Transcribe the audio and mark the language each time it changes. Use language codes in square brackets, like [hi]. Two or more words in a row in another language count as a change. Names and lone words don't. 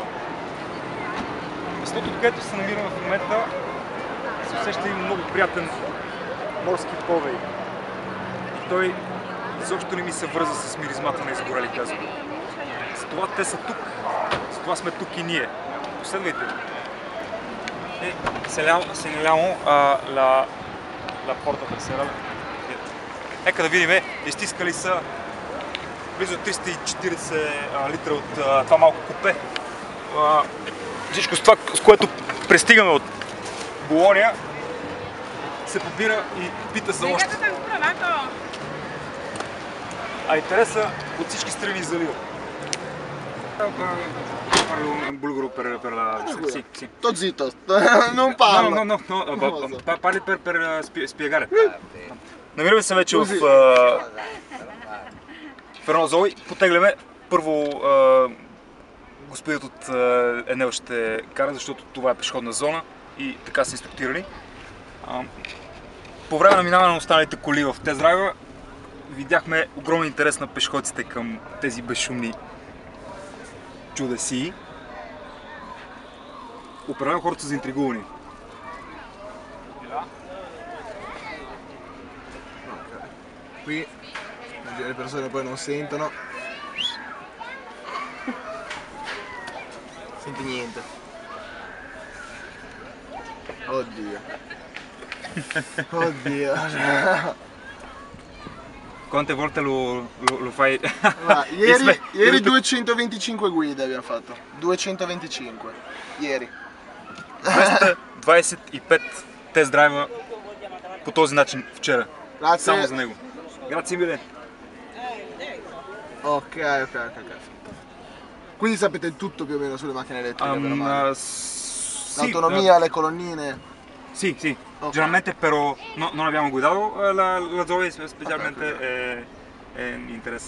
[bg] Местото, където се намираме в момента, се усеща един много приятен морски повей. И той изобщо не ми се връза с миризмата на изгорели газове. Затова те са тук, затова сме тук и ние. Последвайте. [it] Segnaliamo la porta trasera. [bg] Нека да видим, изтискали са близо 340 литра от това малко купе. Всичко с това, с което пристигаме от Болония, се побира и пита за още. А интереса от всички страни залива. [it] Bulgaro per la... Sì, sì. Sto zitto, non parlo. No, parli per spiegare. [bg] Намираме се вече в Рено Zoe. Потегляме. Първо господинът от Енел ще кара, защото това е пешеходна зона и така са инструктирани. По време на минаване на останалите коли в тест драйва видяхме огромен интерес на пешеходците към тези безшумни чудеси. Определено хората са заинтригувани. [it] Qui le persone poi non sentono. Senti niente. Oddio. Oddio. Quante volte lo fai? Ieri 225 guide abbiamo fatto. 225. Ieri. [bg] 225 тест драйва по този начин вчера. [it] Grazie. [bg] Само за него. [it] Grazie mille. Ok. Quindi sapete tutto più o meno sulle macchine elettriche, per mano. L'autonomia, le colonnine. Sì. Ok. Generalmente però non abbiamo guidato la Zoe, specialmente mi interessa.